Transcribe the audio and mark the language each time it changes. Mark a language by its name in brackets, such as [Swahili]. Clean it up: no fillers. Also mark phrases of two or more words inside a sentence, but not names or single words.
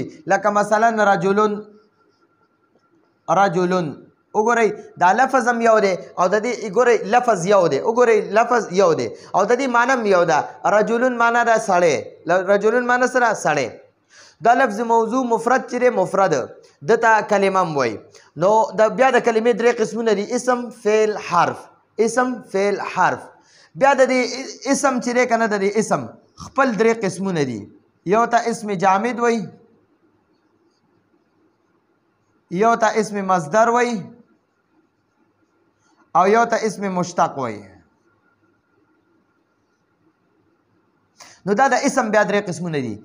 [Pashto] لکه مثلا رجلون وګورئ دا لفظ هم یو دی او د دې ګورئ لفظ یو دی. وګورئ لفظ یو دی او د دې معنی هم یو ده. رجلون معنی ده سړی. رجلون معنی سره سړی. دا لفظ موضوع مفرد چې دی مفرد دته کلمه هم وایي. نو بیا د کلمې درې قسمونه دي اسم فعل حرف. اسم فعل حرف. بیا د دې اسم چې دی که نه د دې اسم خپل درې قسمونه دي. یو ته اسم جامد وایي یو ته اسم مصدر وایي او یو ته اسم مشتق وایي. نو دا د اسم بیا درې قسمونه دي.